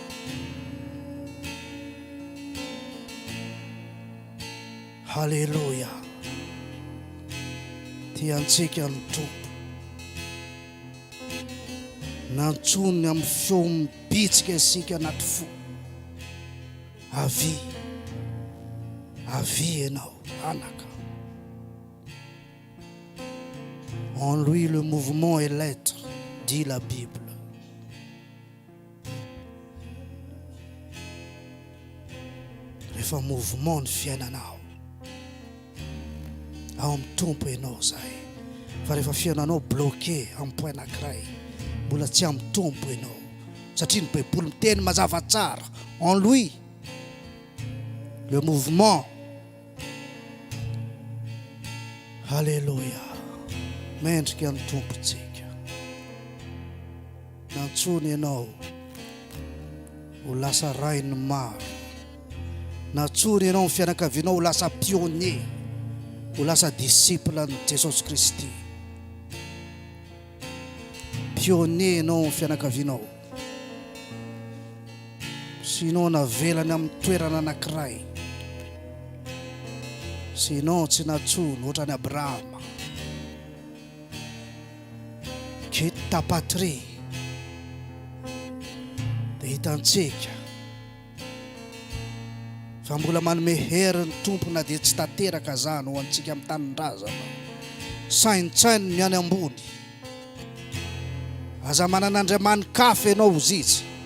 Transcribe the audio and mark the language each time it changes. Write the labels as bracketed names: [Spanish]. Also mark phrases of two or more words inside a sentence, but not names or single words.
[Malagasy] Halleluja. Tiantsika ny tompo, nantsony amin'ny feo mibitsika isika anaty fo. Avi, avi ianao anaka. [French] En lui le mouvement est l'être, dit la Bible. [Malagasy] Rehefa mouvement ny fiainanao ao amin'ny tompo ianao zay. Fa rehefa fiainanao bloqué amin'ny point anankiray, mbola tsy amin'ny tompo ianao. Satria ny Baiboly miteny mazava tsara, [French] en lui le mouvement. [Malagasy] Alléluia. Mendrika ny tompontsika. Nantsony ianao ho lasa rainy maro, Natsory ianao ny fianakavianao ho lasa pionnier, ho lasa disciple ny Jesosy Kristy. Pionnier ianao ny fianakavianao. Sinon navelany amin'ny toerana anankiray. Sinon tsy natsony ohatrany Abrahama. [French] Quitte ta patrie. [Malagasy] Dia hitantsika fa mbola manome hery ny tompo na dia tsy tanteraka zany ho antsika amin'ny tanin-drazana. Saintsainy ny any ambony. Aza manan'Andriamany kafa ianao izy.